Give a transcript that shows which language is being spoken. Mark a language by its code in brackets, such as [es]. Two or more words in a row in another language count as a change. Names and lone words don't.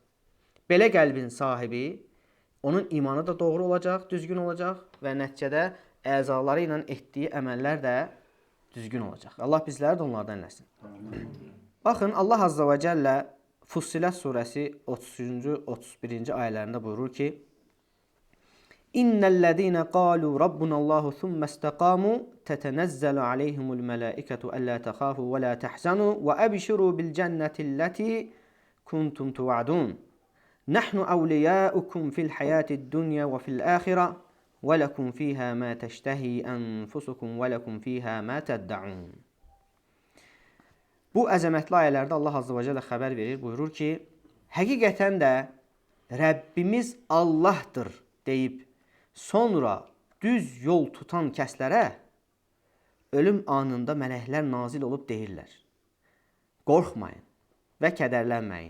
[az] Belə qəlbin sahibi onun imanı da doğru olacaq, düzgün olacaq və nəticədə əzaları ilə etdiyi əməllər də düzgün olacaq. Allah bizləri də onlardan eləsin. Baxın, Allah Azza və Cəllə Fussilət surəsi 30-cu, 31-ci ayələrində buyurur ki, [ar] إن الذين قالوا ربنا الله ثم استقاموا تتنزل عليهم الملائكة ألا تخافوا ولا تحزنوا وأبشروا بالجنة التي كنتم توعدون. نحن أولياؤكم في الحياة الدنيا وفي الآخرة ولكم فيها ما تشتهي أنفسكم ولكم فيها ما تدعون. [az] Bu əzəmətli ayələrdə Allah Azze və Cəllə xəbər verir, buyurur ki, həqiqətən də Rəbbimiz Allahdır deyib, sonra düz yol tutan kəslərə ölüm anında mələklər nazil olub deyirlər. Qorxmayın və kədərlənməyin.